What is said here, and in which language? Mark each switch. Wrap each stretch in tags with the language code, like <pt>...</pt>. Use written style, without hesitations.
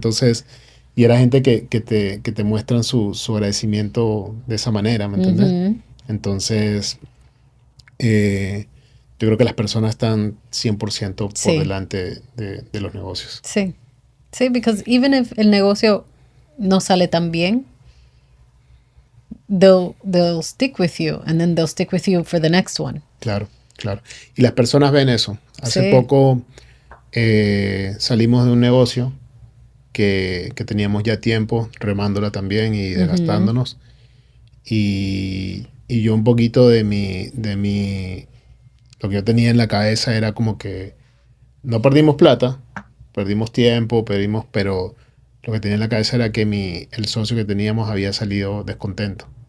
<es>Entonces, y era gente que te muestran su agradecimiento de esa manera, ¿me entiendes? Entonces, yo creo que las personas están 100% por delante de los negocios. Sí.</es> <en>Sí, because even if el negocio no sale tan bien, they'll stick with you and then they'll stick with you for the next one.</en> <es>Claro. Y las personas ven eso. Hace poco salimos de un negocio que teníamos ya tiempo remándola también y desgastándonos. Y yo un poquito de mi lo que yo tenía en la cabeza era como que no perdimos plata, perdimos tiempo, pero lo que tenía en la cabeza era que el socio que teníamos había salido descontento.</es>